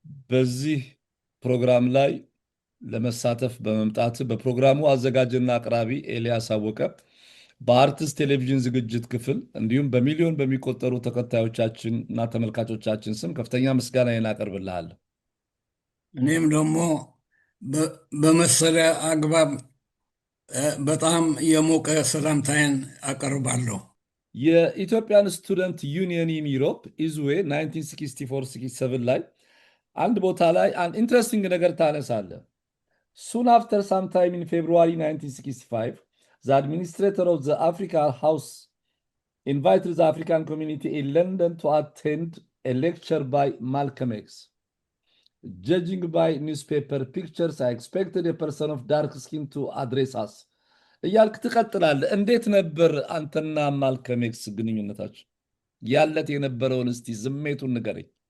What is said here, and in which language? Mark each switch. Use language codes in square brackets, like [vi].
[am] በዚህ ፕሮግራም ላይ ለመሳተፍ በመምጣት በፕሮግራሙ አዘጋጅና አቅራቢ ኤልያስ አወቀ በአርትስ ቴሌቪዥን ዝግጅት ክፍል እንዲሁም በሚሊዮን በሚቆጠሩ ተከታዮቻችን እና ተመልካቾቻችን ስም ከፍተኛ ምስጋናዬን አቀርብልሃለሁ። እኔም ደግሞ በመሰለ አግባብ በጣም የሞቀ ሰላምታዬን አቀርባለሁ። የኢትዮጵያን ስቱደንት ዩኒየን ኢን ዩሮፕ ኢዝዌ 1964-67 ላይ አንድ ቦታ ላይ አንድ ኢንትረስቲንግ ነገር ታነሳለህ። [en] Soon after, sometime in February 1965, the administrator of the Africa House invited the African community in London to attend a lecture by Malcolm X. Judging by newspaper pictures, I expected a person of dark skin to address us. [am] እያልክ ትቀጥላለህ። እንዴት ነበር አንተና ማልከም ኤክስ ግንኙነታችሁ? ያለት የነበረውን እስቲ ስሜቱን ንገረኝ።